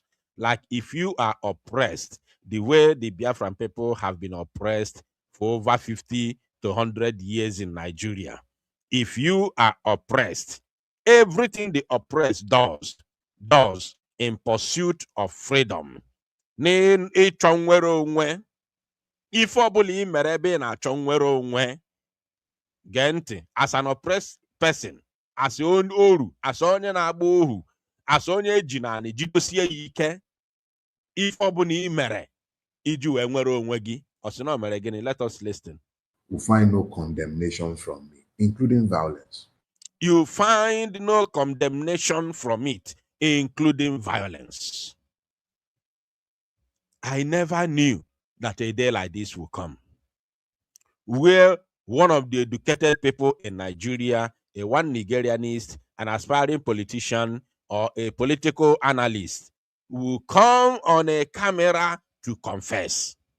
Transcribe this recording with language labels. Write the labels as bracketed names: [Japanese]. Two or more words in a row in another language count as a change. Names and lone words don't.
[English] Like if you are oppressed, the way the Biafran people have been oppressed for over 50 to 100 years in Nigeria. If you are oppressed, everything the oppressed does in pursuit of freedom. [Igbo] N'ịchọ nnwere onwe, ife ọbụla ị mere ebe ị na-achọ nnwere onwe, gee ntị, [English] as an oppressed person, [Igbo] as onye oru, as onye na-agba ohu, as onye eji na anị jidosie ya ike, ife ọbụla ị mere iji wee nwere onwe gị, ọ sị na o mere gịnị? [English] Let us listen. Will find no condemnation from me, including violence. You find no condemnation from it, including violence. I never knew that a day like this will come, where one of the educated people in Nigeria, a one Nigerianist, an aspiring politician, or a political analyst will come on a camera to confess.